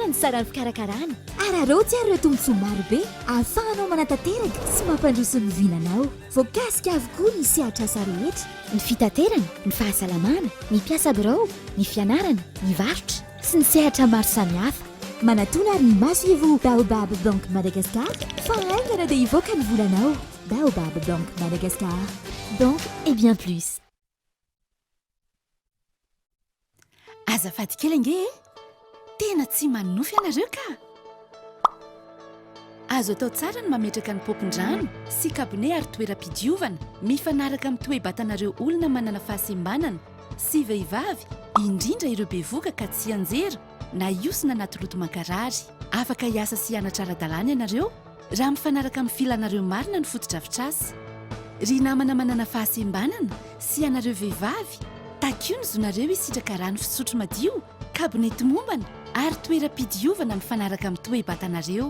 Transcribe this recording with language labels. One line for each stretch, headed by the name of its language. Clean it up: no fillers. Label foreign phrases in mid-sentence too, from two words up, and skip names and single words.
Malagasy: ny sarany fikarakarana ary arotsy ary ireo tombotsoa marobe ahafahanao manatanteraka sy mampandroso ny vinanao voakasika avokoa ny sehatrasa rehetra ny fitaterana ny fahasalamana ny mpiasa birao ny fianarana ny varotra sy ny sehatra maro samihafa manatona ary ny maso-ivo Baobab Banque Madagascar fa aingana dia ivoaka ny volanao. Baobab Banque Madagascar.
French: Banque et bien plus.
Malagasy: Azafady kely ange tena tsy manofy ianareo ka azo atao tsara ny mametraka ny popin-drano sy kabone ary toeram-pidiovana mifanaraka amin'ny toe-batanareo olona manana fahasembanana sy vehivavy indrindra ireo bevoka ka tsy anjera na iosina anaty loto mankarary afaka hiasa sy hianatra ara-dalàna ianareo raha mifanaraka amin'ny filanareo marina ny fotodrafitrasy ry namana manana fahasembanana sy ianareo vehivavy takio ny zonareo isitraka rano fisotro madio kabonety mombana ary toeram-pidiovana mifanaraka amin'ny toe-batanareo